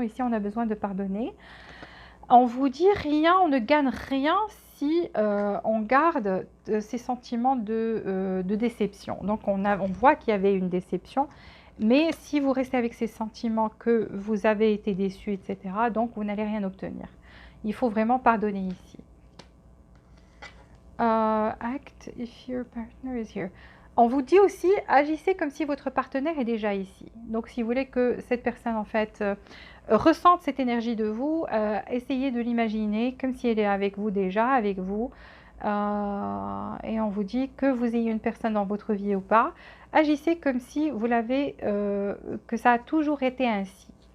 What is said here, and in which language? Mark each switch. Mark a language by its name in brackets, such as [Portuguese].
[French] Ici, on a besoin de pardonner. On vous dit rien, on ne gagne rien si on garde ces sentiments de déception. Donc on voit qu'il y avait une déception, mais si vous restez avec ces sentiments que vous avez été déçu, etc., donc vous n'allez rien obtenir. Il faut vraiment pardonner ici. [English] Act if your partner is here. [French] On vous dit aussi, agissez comme si votre partenaire est déjà ici. Donc si vous voulez que cette personne en fait ressente cette énergie de vous, essayez de l'imaginer comme si elle est avec vous déjà, avec vous. Et on vous dit que vous ayez une personne dans votre vie ou pas, agissez comme si vous l'avez, que ça a toujours été ainsi.